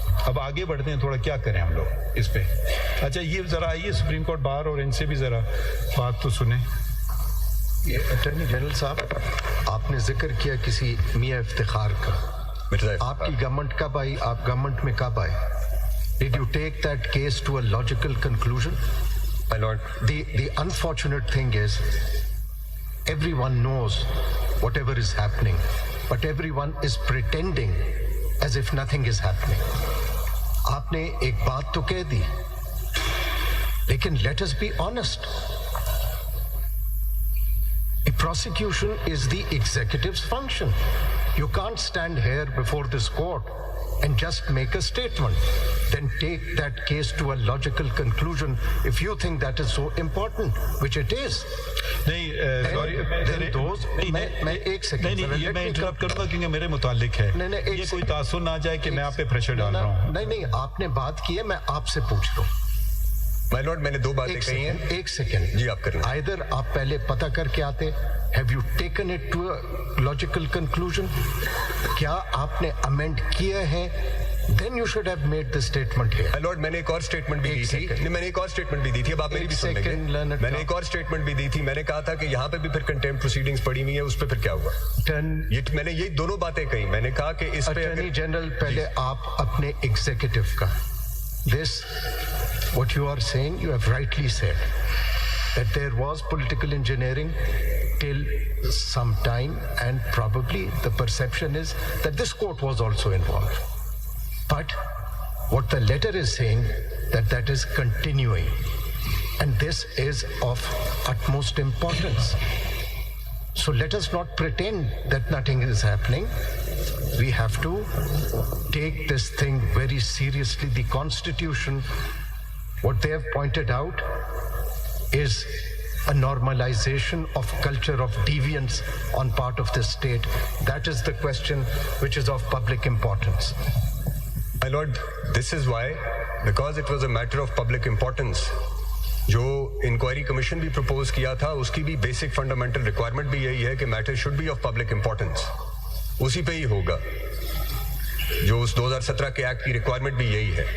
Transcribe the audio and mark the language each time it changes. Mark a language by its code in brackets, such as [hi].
[ur] اب آگے بڑھتے ہیں, تھوڑا کیا کریں ہم لوگ اس پہ. اچھا یہ ذرا آئیے سپریم کورٹ باہر, اور ان سے بھی ذرا بات تو سنیں. اٹارنی جنرل صاحب, آپ نے ذکر کیا کسی میاں افتخار کا. آپ کی گورنمنٹ کب آئی, آپ گورنمنٹ میں کب آئے؟ [en] Did you take that case to a logical conclusion? My lord. The unfortunate thing is everyone knows whatever is happening, but everyone is pretending as if nothing is happening. [ur] آپ نے ایک بات تو کہہ دی, لیکن [en] let us be honest. Prosecution is the executive's function. You can't stand here before this court and just make a statement. Then take that case to a logical conclusion if you think that is so important, which it is. [ur] نہیں sorry میں ایک second نہیں یہ میں interrupt کروں گا کیونکہ میرے متعلق ہے. یہ کوئی تاثر نہ جائے کہ میں آپ پہ پریشر ڈال رہا ہوں. نہیں آپ نے بات کی ہے, میں آپ سے پوچھ رہا ہوں. مائی لارڈ میں نے دو باتیں کہی ہیں. ایک سیکنڈ جی آپ کریں. آئدر آپ پہلے پتہ کر کے آتے, [en] have you taken it to a logical conclusion, [ur] کیا آپ نے امینڈ کیے ہیں, [en] then you should have made the statement here. My lord, [ur] میں نے ایک اور اسٹیٹمنٹ بھی دی تھی. میں نے ایک اور اسٹیٹمنٹ بھی دی تھی, اب آپ میری بھی سن لیں گے. میں نے ایک اور اسٹیٹمنٹ بھی دی تھی. میں نے کہا تھا کہ یہاں پہ بھی پھر کنٹیمپٹ پروسیڈنگز پڑی ہوئی ہیں, اس پہ پھر کیا ہوا. میں نے یہ دونوں باتیں کہی. میں نے کہا کہ اس پہ اٹارنی جنرل پہلے آپ اپنے ایگزیکٹو کا [en] this what you are saying, you have rightly said that there was political engineering till some time, and probably the perception is that this court was also involved. But what the letter is saying that is continuing, and this is of utmost importance. So let us not pretend that nothing is happening. We have to take this thing very seriously. The Constitution, what they have pointed out, is a normalization of culture of deviance on part of the state. That is the question which is of public importance. My lord, this is why, because it was a matter of public importance, [ur] جو inquiry commission بھی propose کیا تھا اس کی بھی basic fundamental requirement بھی یہی ہے کہ [en] Matter should be of public importance. [ur] اسی پہ ہی ہوگا. جو اس 2017 کے ایکٹ کی ریکوائرمنٹ بھی یہی ہے.